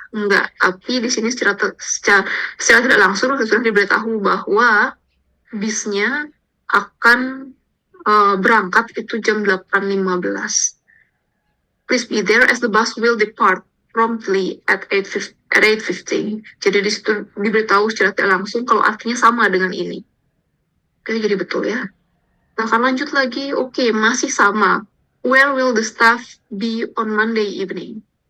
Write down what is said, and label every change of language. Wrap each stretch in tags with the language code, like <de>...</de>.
<id>Enggak, tapi di sini secara tidak langsung sudah diberitahu bahwa bisnya akan berangkat itu jam 8:15.</id> <en>Please be there as the bus will depart promptly at 8:15.</en> <id>Jadi di situ diberitahu secara tidak langsung kalau artinya sama dengan ini. Oke, jadi betul ya. Nah, akan lanjut lagi. Oke, masih sama.</id> <en>Where will the staff be on Monday evening?</en>